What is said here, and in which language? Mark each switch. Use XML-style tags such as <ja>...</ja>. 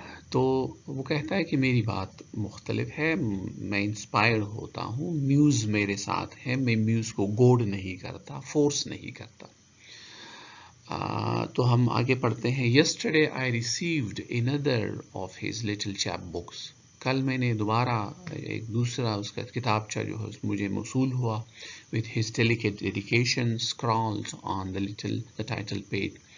<ur>تو وہ کہتا ہے کہ میری بات مختلف ہے، میں انسپائرڈ ہوتا ہوں، میوز میرے ساتھ ہے، میں میوز کو گوڈ نہیں کرتا، فورس نہیں کرتا. تو ہم آگے پڑھتے ہیں.</ur> <en>Yesterday I received another of his little chap books.</en> <ur>کل میں نے دوبارہ ایک دوسرا اس کا کتابچہ جو ہے مجھے موصول ہوا.</ur> <en>With his delicate dedication scrawled on the title page.</en>